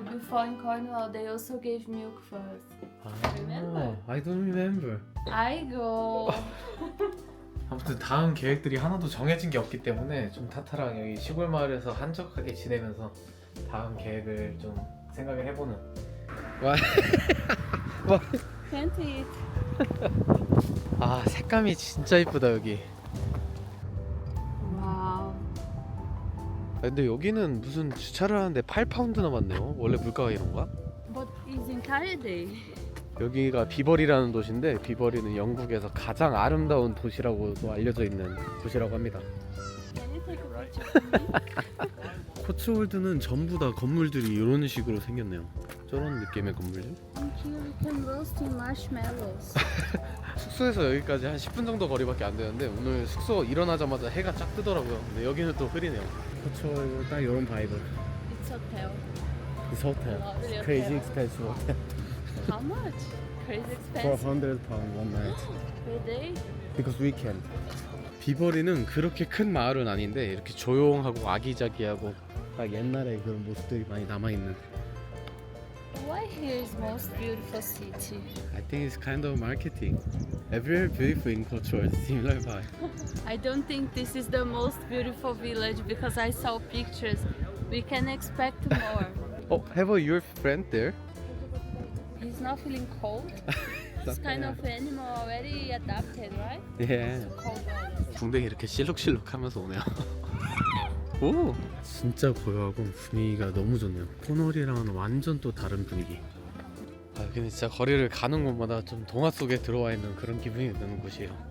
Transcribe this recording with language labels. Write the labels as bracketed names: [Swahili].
[English] Before in Cornwall, they also gave milk for us. Remember? I don't remember. I go. [Korean] 아무튼 다음 계획들이 하나도 정해진 게 없기 때문에 좀 타타랑 여기 시골 마을에서 한적하게 지내면서 다음 계획을 좀 생각을 해보는. 와. [English] Can't eat. [Korean] 아, 색감이 진짜 이쁘다 여기. [English] Wow. [Korean] 근데 여기는 무슨 주차를 하는데 8파운드 남았네요. 원래 물가가 이런가? [English] But it's entire day. [Korean] 여기가 비버리라는 도시인데 비버리는 영국에서 가장 아름다운 도시라고도 알려져 있는 곳이라고 합니다. [English] Can you take a picture for me? [Korean] 코츠월드는 전부 다 건물들이 이런 식으로 생겼네요. 저런 느낌의 건물들. [English] And here we can roast marshmallows. [Korean] 숙소에서 여기까지 한 10분 정도 거리밖에 안 되는데 오늘 숙소 일어나자마자 해가 쫙 뜨더라고요. 근데 여기는 또 흐리네요. 코츠월드 딱 이런 바이브. [English] It's hotel. This hotel. Lovely Crazy hotel. expensive hotel. How much? Crazy expensive. 400 pound one night. Per day? Because we can. [Korean] 비버리는 그렇게 큰 마을은 아닌데 이렇게 조용하고 아기자기하고 딱 옛날에 그런 모습들이 많이 남아있는. [English] Why here is most beautiful city? I think it's kind of marketing. Everywhere beautiful in culture, similar vibe. I don't think this is the most beautiful village because I saw pictures. We can expect more. Oh, have your friend there? He's not feeling cold. This kind of animal already adapted, right? Yeah. Cold weather. [Korean] 궁뎅이 이렇게 실룩실룩하면서 오네요. 오, 진짜 고요하고 분위기가 너무 좋네요. 코널이랑은 완전 또 다른 분위기. 아, 여기는 진짜 거리를 가는 곳마다 좀 동화 속에 들어와 있는 그런 기분이 드는 곳이에요.